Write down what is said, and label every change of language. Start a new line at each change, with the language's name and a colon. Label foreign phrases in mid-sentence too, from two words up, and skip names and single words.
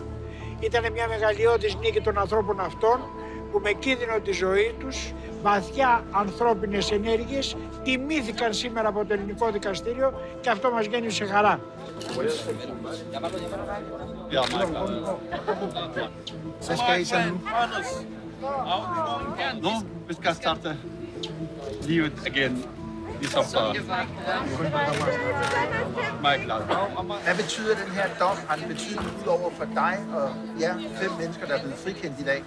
Greek: Ήταν μια μεγαλειώδης νίκη των ανθρώπων αυτών που με κίνδυνο τη ζωή τους, βαθιά ανθρώπινες ενέργειες, τιμήθηκαν σήμερα από το ελληνικό δικαστήριο και αυτό μας γέννησε χαρά.
Danish: Hvad skal I så nu? Nu, vi skal starte livet igen, ligesom før. Meget glad. Hvad betyder den her dom? Har det betydning ud over for dig og jer 5 mennesker, der er blevet frikendt i dag?